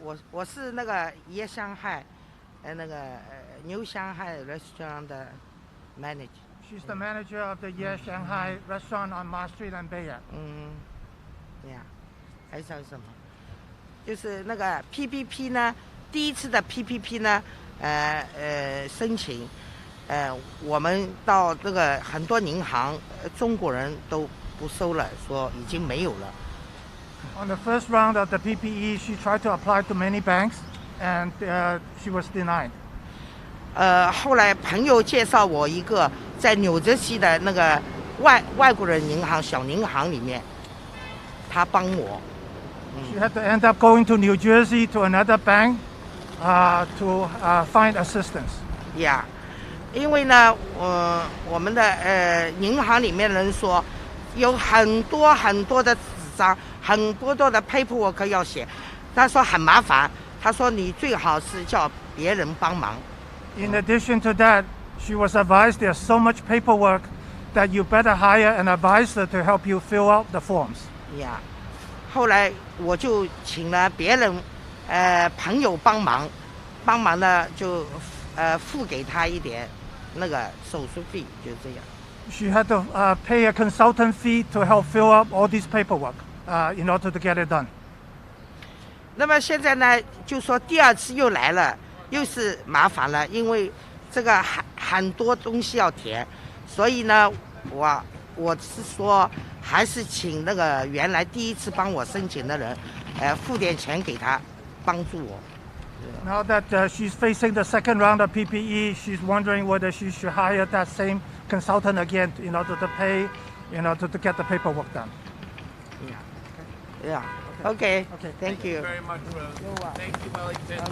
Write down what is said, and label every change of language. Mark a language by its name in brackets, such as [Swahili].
[Chinese] 我是那个椰香海，那个New Shanghai Restaurant 的 manager. [English] She's the manager of the Ye Shanghai restaurant on Mars Street and Bayard. [Chinese] Yeah. 还有什么？就是那个 PPP 呢，第一次的 PPP 呢，申请，我们到这个很多银行，中国人都不收了，说已经没有了。 [English] On the first round of the PPE, she tried to apply to many banks, and she was denied. [Chinese] 后来朋友介绍我一个在纽泽西的那个外国人银行小银行里面，他帮我。 [English] She had to end up going to New Jersey to another bank to find assistance. [Chinese] Yeah, 因为呢，我们的银行里面人说有很多的纸张，很多的 paperwork 要写，他说很麻烦，他说你最好是叫别人帮忙。 [English] In addition to that, she was advised there's so much paperwork that you better hire an advisor to help you fill out the forms. Yeah. [Chinese] 后来我就请了别人，朋友帮忙呢就付给他一点那个手续费，就这样。 [English] She had to pay a consultant fee to help fill up all this paperwork in order to get it done. [Chinese] 那么现在呢，就说第二次又来了，又是麻烦了，因为这个很多东西要填，所以呢，我是说。还是请那个原来第一次帮我申请的人，付点钱给他，帮助我。 [English] Now that she's facing the second round of PPE, she's wondering whether she should hire that same consultant again in order to pay, in order to get the paperwork done. Yeah. Okay. Okay. Thank you. Very much, Rose. Thank you, Wellington.